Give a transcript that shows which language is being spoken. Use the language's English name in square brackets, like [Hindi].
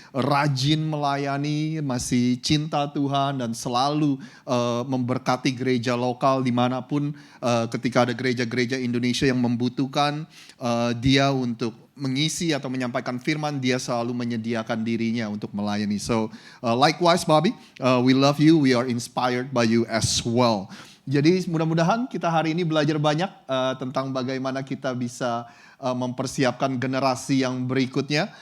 [Indonesian] rajin melayani, masih cinta Tuhan dan selalu memberkati gereja lokal dimanapun ketika ada gereja-gereja Indonesia yang membutuhkan dia untuk mengisi atau menyampaikan firman, dia selalu menyediakan dirinya untuk melayani. [English] So likewise Bobby, we love you, we are inspired by you as well. [Indonesian] Jadi mudah-mudahan kita hari ini belajar banyak tentang bagaimana kita bisa mempersiapkan generasi yang berikutnya.